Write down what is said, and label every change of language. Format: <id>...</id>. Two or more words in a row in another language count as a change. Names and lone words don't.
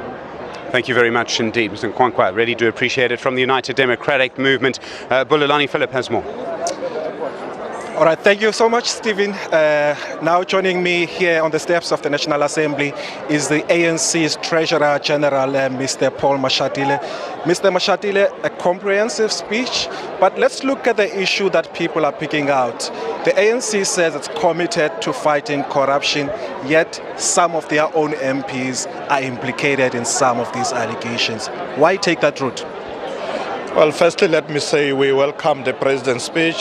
<en>Thank you very much indeed, Mr. Nkwankwa. I really do appreciate it. From the United Democratic Movement, Bulelani Philip has more. All right, thank you so much, Stephen. Now joining me here on the steps of the National Assembly is the ANC's Treasurer General, Mr. Paul Mashatile. Mr. Mashatile, a comprehensive speech, but let's look at the issue that people are picking out. The ANC says it's committed to fighting corruption, yet some of their own MPs are implicated in some of these allegations. Why take that route? Well, firstly, let me say we welcome the President's speech.</en>